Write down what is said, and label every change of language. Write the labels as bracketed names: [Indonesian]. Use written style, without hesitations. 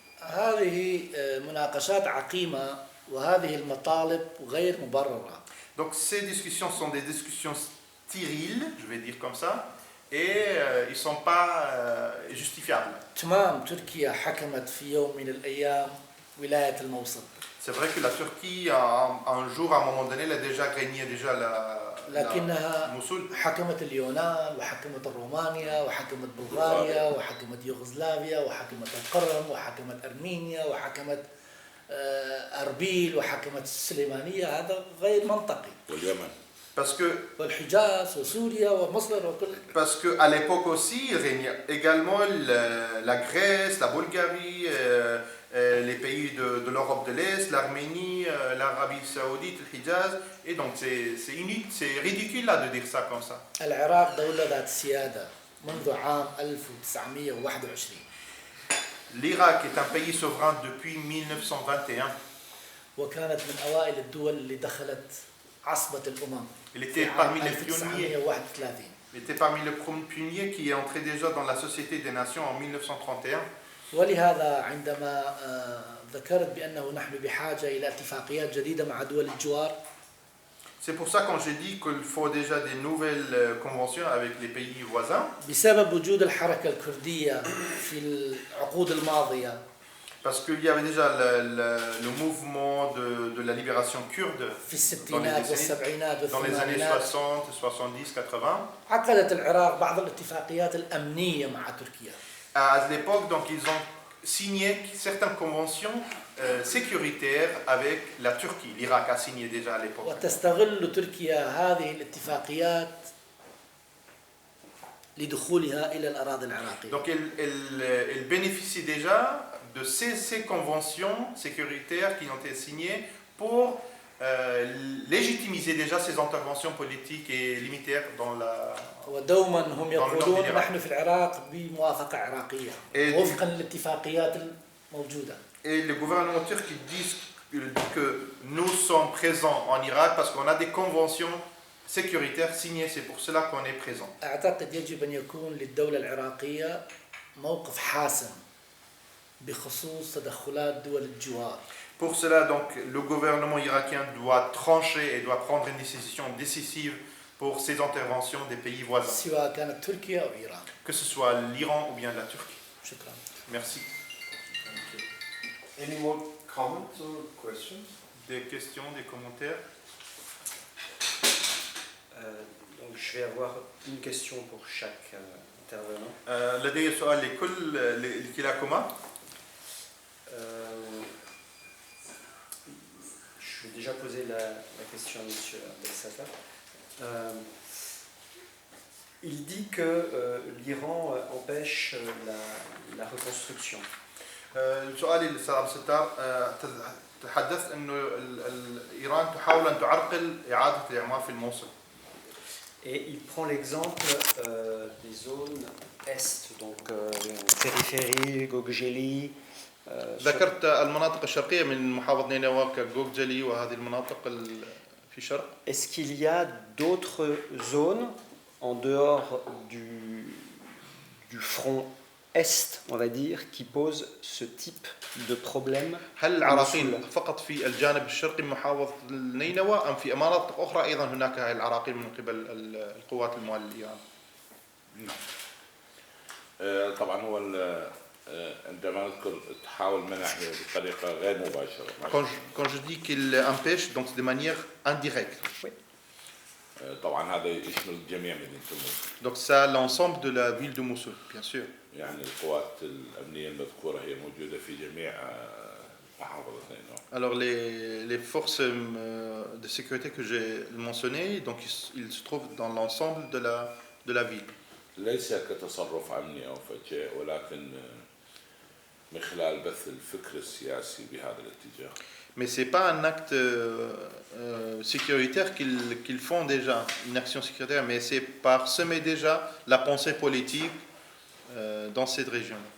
[Arabic] هذه مناقشات عقيمة وهذه المطالب غير مبررة. [French] Donc ces discussions sont des discussions stériles, je vais dire comme ça, et ils ne sont pas justifiables. [Arabic] تمام تركيا حكمت في يوم من الأيام ولاية الموصل. [French] C'est vrai que la Turquie, un jour, à un moment donné, elle a déjà gagné déjà la Mossoul. [Arabic] حكمت اليونان وحكمت رومانيا وحكمت بلغاريا وحكمت يوغوسلافيا وحكمت القرم وحكمت أرمينيا وحكمت أربيل وحكمت السليمانية. هذا غير منطقي. واليمن. والحجاز وسوريا ومصر وكل. [French] Parce qu'à l'époque aussi, il régnait également la Grèce, la Bulgarie, les pays de l'Europe de l'Est, l'Arménie, l'Arabie Saoudite, le Hijaz. Et donc c'est ridicule là de dire ça comme ça. [Arabic] العراق دولة ذات سيادة منذ عام 1921. [French] L'Irak est un pays souverain depuis 1921. [Arabic] وكانت من أوائل الدول اللي دخلت عصبة الأمم. [French] Il était parmi les pionniers. Il était parmi les pionniers qui est entré déjà dans la Société des Nations en 1931. [Arabic] ولهذا عندما ذكرت بأنه نحن بحاجة إلى اتفاقيات جديدة مع دول الجوار. [French] C'est pour ça quand j'ai dit qu'il faut déjà des nouvelles conventions avec les pays voisins. [Arabic] بسبب وجود الحركة الكردية في العقود الماضية. [French] Parce qu'il y avait déjà le mouvement de la libération kurde dans les années 60, 70, 80. [Arabic] عقدت العراق بعض الاتفاقيات الأمنية مع تركيا. [French] À l'époque, donc, ils ont signé certaines conventions sécuritaires avec la Turquie. L'Irak a signé déjà à l'époque. [Arabic] وتستغل تركيا هذه الاتفاقيات لدخولها إلى الأراضي العراقية. [French] Donc, elle bénéficie déjà de ces conventions sécuritaires qui ont été signées pour légitimiser déjà ces interventions politiques et militaires dans la [Arabic] ودوما هم يقولون نحن في العراق بموافقة عراقية وفقا للاتفاقيات الموجودة. [French] Et le gouvernement turc dit que nous sommes présents en Irak parce qu'on a des conventions sécuritaires signées, c'est pour cela qu'on est présent. [Arabic] أعتقد يجب أن يكون للدولة العراقية موقف حاسم بخصوص تدخلات دول الجوار. [French] Pour cela, donc, le gouvernement irakien doit trancher et doit prendre une décision décisive pour ces interventions des pays voisins. [Arabic] سواء كانت تركيا أو إيران. [French] Que ce soit l'Iran ou bien la Turquie. [Arabic] شكرا. [French] Merci. [English] Any more comments or questions? [French] Des questions, des commentaires? Donc je vais avoir une question pour chaque intervenant. [Arabic] لدي سؤال لكلاكما. [French] Je vais déjà poser la question à M. Abdel-Sattar. Il dit que l'Iran empêche la reconstruction. [Arabic] سؤالي للأستاذ عبد الستار تحدث انه ايران تحاول ان تعرقل اعاده الاعمار في الموصل. [French] Et il prend l'exemple des zones est, donc périphérie, Gokjeli. [Arabic] ذكرت المناطق الشرقيه من محافظه نينوى كجوكجلي وهذه المناطق في الشرق. [French] Est-ce qu'il y a d'autres zones en dehors du front est, on va dire, qui pose ce type de problème. [Arabic] هل العراقيل فقط في الجانب الشرقي من محافظة النينوى أم في مناطق أخرى أيضا هناك هاي العراقيل من قبل القوات الموالية لإيران؟ طبعا هو عندما نذكر تحاول منعه بطريقة غير مباشرة. [French] Quand je dis qu'il empêche, donc de manière indirecte. [Arabic] طبعا هذا يشمل جميع مدينة الموصل. [French] Donc ça l'ensemble de la ville de Mossoul, bien sûr. [Arabic] يعني القوات الأمنية المذكورة هي موجودة في جميع محافظة نينوى. [French] Alors les forces de sécurité que j'ai mentionnées, donc ils se trouvent dans l'ensemble de la ville. [Arabic] ليس كتصرف أمني أو شيء ولكن من خلال بث الفكر السياسي بهذا الاتجاه. [French] Mais c'est pas un acte sécuritaire qu'ils font déjà, une action sécuritaire, mais c'est par semer déjà la pensée politique dans cette région.